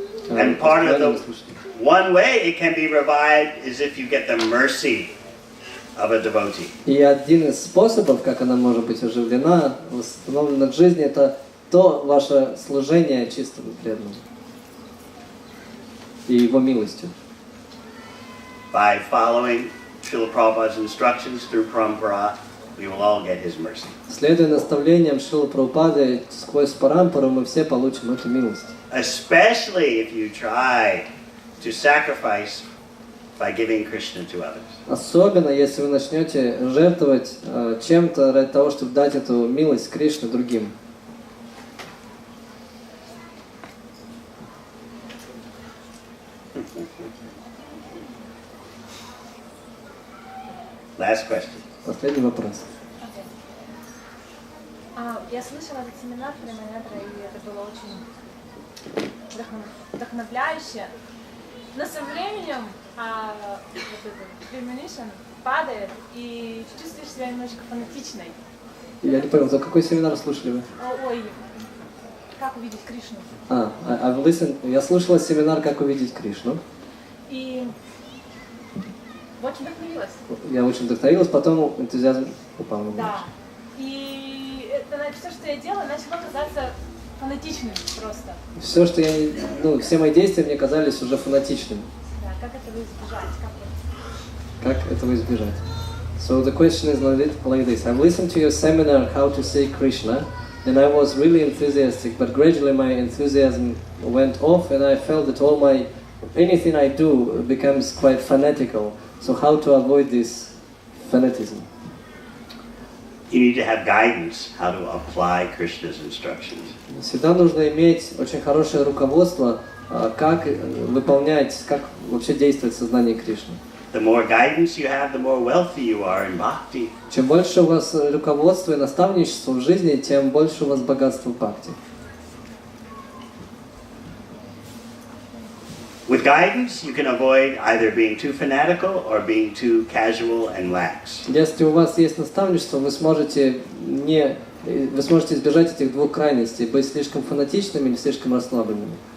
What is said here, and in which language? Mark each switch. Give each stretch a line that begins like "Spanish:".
English: And part of the one way it can be revived is if you get the mercy of a devotee.
Russian: И один из способов, как она может быть оживлена, восстановлена к жизни, это то ваше служение чистому преданному и его милостью.
English: By following Srila Prabhupada's instructions through Parampara, we will all get His mercy.
Russian: Следуя наставлениям Шрилы Прабхупады, сквозь парампару мы все получим эту милость.
English: Especially if you try to sacrifice by giving Krishna to others.
Russian: Особенно, если вы начнете жертвовать чем-то ради того, чтобы дать эту милость Кришне другим.
English: Last question.
Russian: Последний вопрос. Я слышала этот семинар Приманятра, и это было очень вдохновляюще. Но со временем вот этот premonition падает, и чувствуешь себя немножко фанатичной. Я не понял, за какой семинар слушали вы? Ой, как увидеть Кришну. Я слушала семинар «Как увидеть Кришну». И очень вдохновилась. Я очень вдохновилась, потом энтузиазм упал. Да. И это все, что я делала, начало казаться фанатичным просто. Все, что все мои действия мне казались уже фанатичными. Да, как этого избежать? Как этого избежать?
English: So the question is like this. I've listened to your seminar, How to See Krishna, and I was really enthusiastic, but gradually my enthusiasm went off, and I felt that anything I do becomes quite fanatical. So how to avoid this fanatism? You need to have guidance how to apply Krishna's instructions.
Russian: Всегда нужно иметь очень хорошее руководство, как выполнять, как вообще действовать в сознании Кришны.
English: The more guidance you have, the more wealthy you are in bhakti.
Russian: Чем больше у вас руководства и наставничества в жизни, тем больше у вас богатства в бхакти.
English: With guidance, you can avoid either being too fanatical or being too casual and lax.
Russian: Если у вас есть наставничество, вы сможете избежать этих двух крайностей, быть слишком фанатичными или слишком расслабленными.